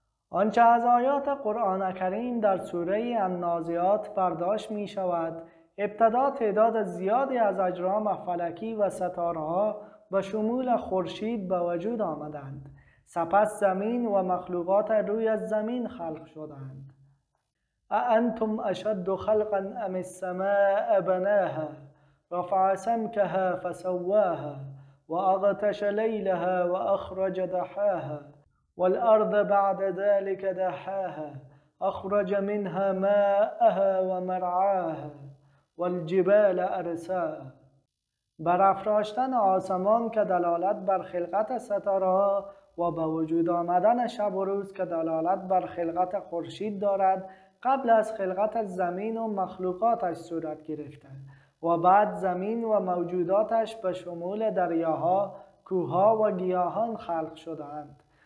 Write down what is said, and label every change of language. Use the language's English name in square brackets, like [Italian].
[Persian] آنچه از آیات قرآن کریم در سوره النازعات برداشت می شود ابتدا تعداد زیادی از اجرام فلکی و ستاره‌ها به شمول خورشید به وجود آمدند، سپس زمین و مخلوقات روی زمین خلق شدند. [Arabic] اانتم اشد خلقا ام السماء بناها رفع سمكها فسواها واغطش لیلها واخرج ضحاها والأرض بعد ذلك دحاها أخرج منها ماءها ومرعاها والجبال أرساها. [Persian] برافراشتن آسمان که دلالت بر خلقت ستاره‌ها و به وجود آمدن شب و روز که دلالت بر خلقت خورشید دارد قبل از خلقت زمین و مخلوقاتش صورت گرفته و بعد زمین و موجوداتش به شمول دریاها، کوهها و گیاهان خلق شده‌اند.